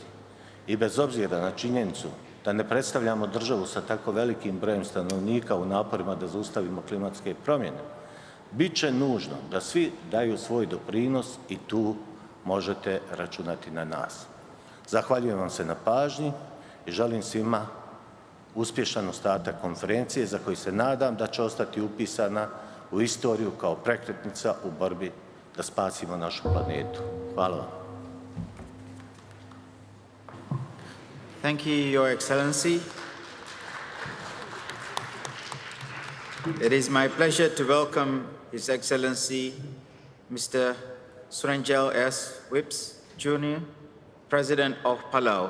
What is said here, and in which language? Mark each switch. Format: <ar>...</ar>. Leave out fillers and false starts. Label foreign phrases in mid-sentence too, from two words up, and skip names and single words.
<bs>I bez obzira na činjenicu da ne predstavljamo državu sa tako velikim brojem stanovnika u naporima da zaustavimo klimatske promjene, bit će nužno da svi daju svoj doprinos i tu možete računati na nas. Zahvaljujem vam se na pažnji i želim svima uspješan ostatak konferencije za koji se nadam da će ostati upisana u istoriju kao prekretnica u borbi da spasimo našu planetu. Hvala vam.</bs> <en>Thank you, Your Excellency. It is my pleasure to welcome His Excellency Mr. Surenjel S. Whips, Jr., President of Palau.</en>